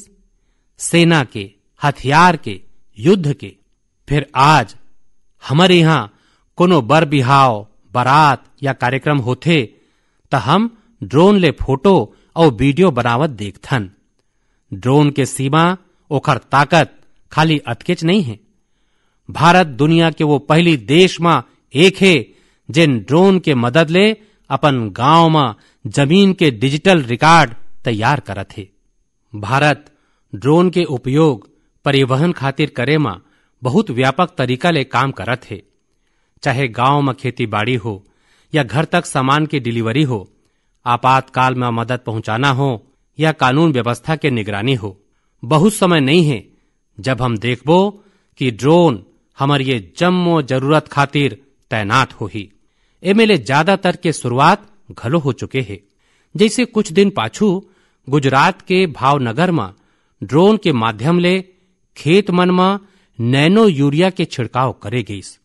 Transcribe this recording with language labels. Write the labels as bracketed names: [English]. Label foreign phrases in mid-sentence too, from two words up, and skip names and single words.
[Chhattisgarhi] सेना के, हथियार के, युद्ध के। फिर आज हमारे यहाँ कोनो बर बिहाव, बारात या कार्यक्रम होथे त हम ड्रोन ले फोटो और वीडियो बनावत देखथन। ड्रोन के सीमा, ओखर ताकत खाली अतकेच नहीं है। भारत दुनिया के वो पहली देश में एक है जिन ड्रोन के मदद ले अपन गांव में जमीन के डिजिटल रिकॉर्ड तैयार करत है। भारत ड्रोन के उपयोग परिवहन खातिर करे में बहुत व्यापक तरीका ले काम करत है। चाहे गांव में खेती बाड़ी हो या घर तक सामान की डिलीवरी हो, आपातकाल में मदद पहुंचाना हो या कानून व्यवस्था के निगरानी हो, बहुत समय नहीं है जब हम देखबो कि ड्रोन हमार ये जम्मो जरूरत खातिर तैनात होही। एमेले ज्यादातर के शुरुआत घलो हो चुके हैं। जैसे कुछ दिन पाछू गुजरात के भावनगर में ड्रोन के माध्यम ले खेत मन में नैनो यूरिया के छिड़काव करे गईस।